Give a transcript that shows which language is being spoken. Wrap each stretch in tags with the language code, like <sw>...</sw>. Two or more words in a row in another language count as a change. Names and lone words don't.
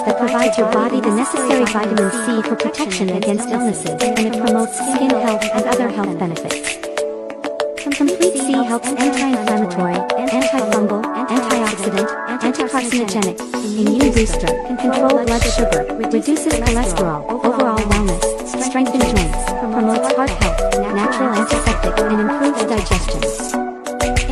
<en>that provides your body the necessary vitamin C for protection against illnesses, and it promotes skin health and other health benefits. Complete C helps anti-inflammatory, antifungal, antioxidant, anticarcinogenic, immune booster, control blood sugar, reduces cholesterol, overall wellness, strengthens joints, promotes heart health, natural antiseptic, and improves digestion.</en>